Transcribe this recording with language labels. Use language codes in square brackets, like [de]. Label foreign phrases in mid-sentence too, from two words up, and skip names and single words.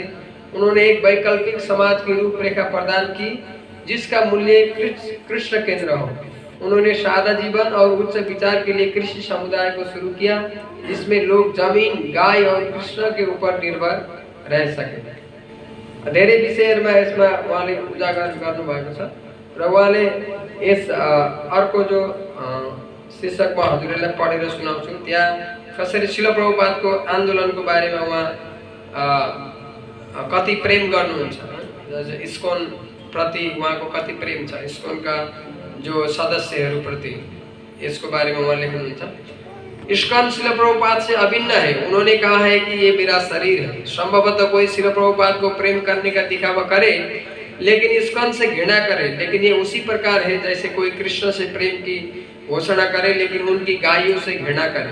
[hi] उन्होंने एक वैकल्पिक समाज की रूपरेखा प्रदान की जिसका मूल्य कृष्ण केंद्र हो। उन्होंने सादा जीवन और उच्च विचार के लिए कृषि समुदाय को शुरू किया, जिसमें लोग जमीन, गाय और कृष्ण के ऊपर निर्भर रह सके। [ne] धेरै विषयहरूमा यसमा उहाँले उजागर गर्नुभएको छ र उहाँले यस अर्को जो शीर्षक म हजुरहरूलाई पढेर सुनाउँछु, त्यहाँ कसरी शिल प्रभुपादको आन्दोलनको बारेमा उहाँ कति प्रेम गर्नुहुन्छ, इस्कॉन प्रति उहाँको कति प्रेम छ, इस्कॉनका जो सदस्यहरू प्रति, यसको बारेमा उहाँ लेख्नुहुन्छ। [hi] इस्कॉन शिल प्रभुपाद से अभिन्न है। उन्होंने कहा है कि ये मेरा शरीर है। संभवतः कोई शिल प्रभुपाद को प्रेम करने का दिखावा करे लेकिन इस्कॉन से घृणा करे, लेकिन ये उसी प्रकार है जैसे कोई कृष्ण से प्रेम की घोषणा करे लेकिन उनकी गायों से घृणा करे।